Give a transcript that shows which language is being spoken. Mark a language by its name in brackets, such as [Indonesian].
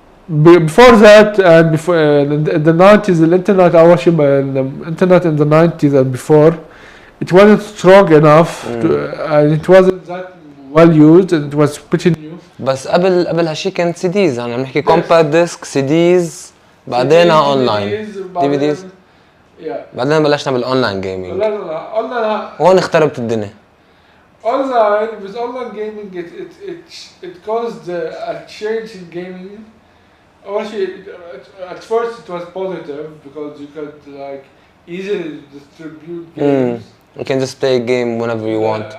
[English] Before that and before in the 90s the internet [Arabic] أول شيء [English] the internet in the 90s and before it wasn't strong enough and it wasn't that well used and it was pretty new. [Arabic] بس قبل هالشيء كانت CDs يعني عم نحكي compact disc CDs بعدين اونلاين DVDs بعدين بلشنا بالاونلاين جيمنج. لا اونلاين هون اختربت الدنيا. [English] Online with online gaming it caused a change in gaming. Actually, at first it was positive because you could like easily distribute games. You can just play a game whenever you want.